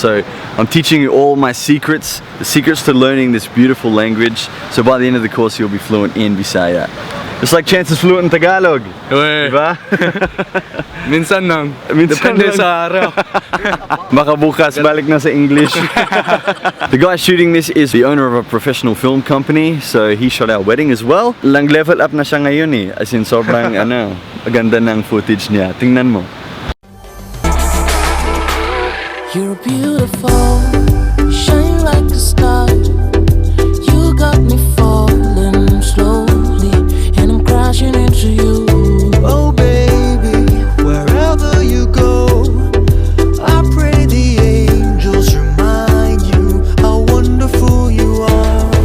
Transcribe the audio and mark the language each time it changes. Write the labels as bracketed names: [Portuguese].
[English] So I'm teaching you all my secrets, the secrets to learning this beautiful language, so by the end of the course you'll be fluent in Bisaya. Just like Chance is fluent in Tagalog. Uy. [Filipino] Diba? Minsan lang. Minsan Depende lang. sa araw. Baka bukas balik na sa English. [English] The guy shooting this is the owner of a professional film company, so he shot our wedding as well. [Filipino] Lang level up na siya ngayon eh. As in sobrang ganda ng footage niya. Tingnan mo. [English] You're beautiful, shine like a star. You got me falling slowly, and I'm crashing into you. Oh baby, wherever you go, I pray the angels remind you how wonderful you are.